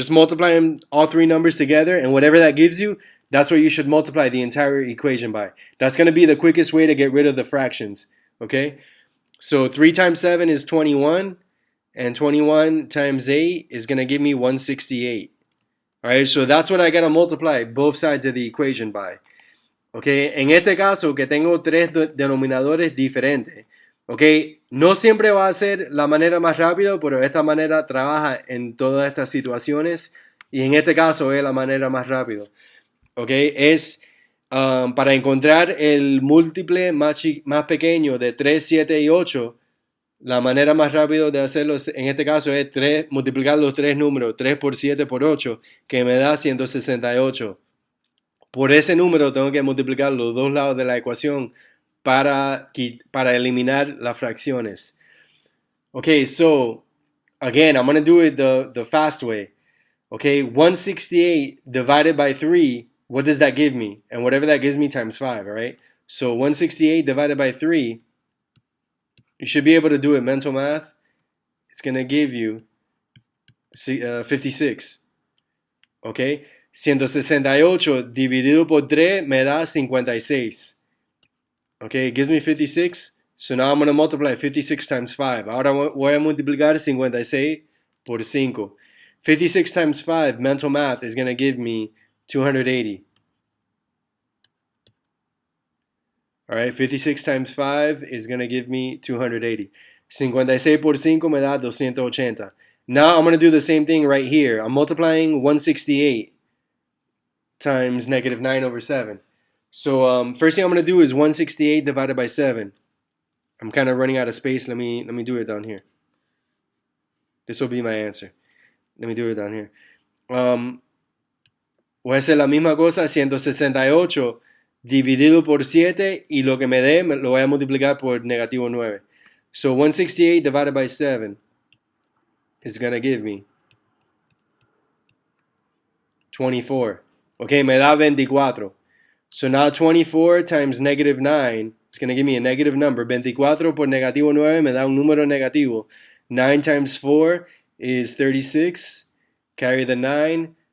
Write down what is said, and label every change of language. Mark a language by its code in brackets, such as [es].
[en] Just multiply them, all 3 numbers together, and whatever that gives you, that's what you should multiply the entire equation by. That's going to be the quickest way to get rid of the fractions. Okay? So 3 times 7 is 21, and 21 times 8 is going to give me 168. All right, so that's what I got to multiply both sides of the equation by. [es] Okay, en este caso que tengo 3 denominadores diferentes. Okay, no siempre va a ser la manera más rápida, pero esta manera trabaja en todas estas situaciones y en este caso es la manera más rápida. Okay, es para encontrar el múltiple más pequeño de 3, 7 y 8. La manera más rápida de hacerlo en este caso es multiplicar los 3 números, 3 por 7 por 8, que me da 168. Por ese número tengo que multiplicar los dos lados de la ecuación para eliminar las fracciones. [en] Okay, so again, I'm going to do it the fast way. Okay, 168 divided by 3, what does that give me? And whatever that gives me times 5, all right? So 168 divided by 3, you should be able to do it mental math. It's going to give you 56. Okay? [es] 168 dividido por 3 me da 56. [en] Okay, it gives me 56. So now I'm going to multiply 56 times 5. [es] Ahora voy a multiplicar 56 por 5. [en] 56 times 5, mental math, is going to give me 280. Alright, 56 times 5 is going to give me 280. [es] 56 por 5 me da 280. [en] Now I'm going to do the same thing right here. I'm multiplying 168 times negative 9 over 7. So first thing I'm going to do is 168 divided by 7. I'm kind of running out of space. Let me do it down here. This will be my answer. Let me do it down here. [es] Voy a hacer la misma cosa, 168 dividido por 7 y lo que me dé lo voy a multiplicar por negativo 9. [en] So 168 divided by 7 is going to give me 24. Okay, [es] me da 24. [en] So now 24 times negative 9, it's going to give me a negative number. [es] 24 por negativo 9 me da un número negativo. [en] 9 times 4 is 36. Carry the 9.